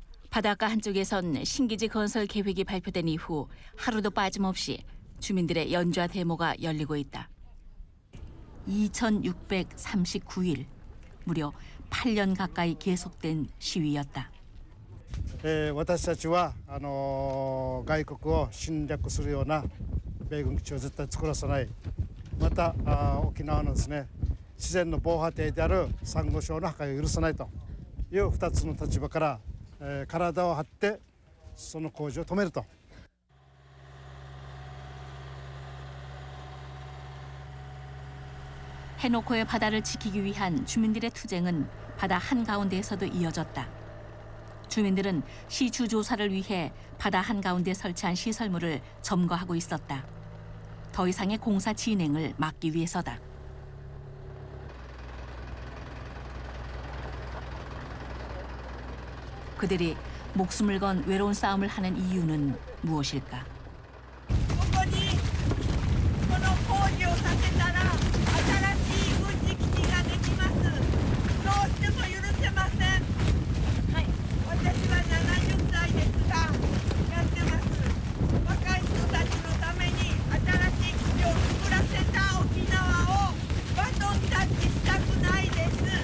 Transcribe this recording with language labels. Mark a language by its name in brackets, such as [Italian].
[Korean] 바닷가 한쪽에선 신기지 건설 계획이 발표된 이후 하루도 빠짐없이 주민들의 연좌 데모가 열리고 있다. 2,639일, 무려 8년 가까이 계속된 시위였다. [Japanese] 私たちは外国を侵略するような米軍基地を絶対作らせない。また沖縄のですね自然の防波堤であるサンゴ礁の破壊を許さないという2つの立場から、体を張ってその工事を止めると。 [Korean] 해노코의 바다를 지키기 위한 주민들의 투쟁은 바다 한가운데에서도 이어졌다. 주민들은 시추 조사를 위해 바다 한가운데 설치한 시설물을 점거하고 있었다. 더 이상의 공사 진행을 막기 위해서다. 그들이 목숨을 건 외로운 싸움을 하는 이유는 무엇일까? [Japanese] ここにこの工事をさせたら新しい軍事基地ができます。どうしても許せません。はい、私は70歳ですがやってます。若い人たちのために新しい基地を作らせた沖縄をバトンタッチしたくないです。